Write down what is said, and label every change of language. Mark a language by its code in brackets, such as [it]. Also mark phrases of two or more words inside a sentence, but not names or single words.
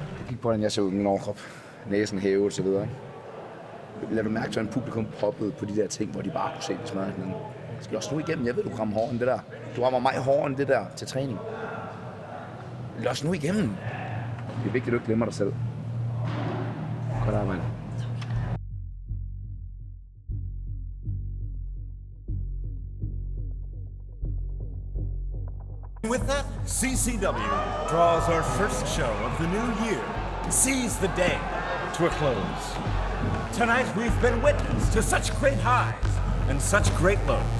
[da] Kig på, hvordan jeg ser ud med min overkrop. Næsen hævet og så videre. Lad du mærke til, at publikum poppede på de der ting, hvor de bare kunne se det smadret. Men skal også nu igennem. Jeg ved, du rammer hårdere end det der. Du rammer mig hårdere end det der til træning. Lad os nu igennem. Det er vigtigt, at du ikke glemmer dig selv. Godt arbejde. [en] With that, CCW draws our first show of the new year, Seize the Day, to a close. Tonight we've been witness to such great highs and such great lows.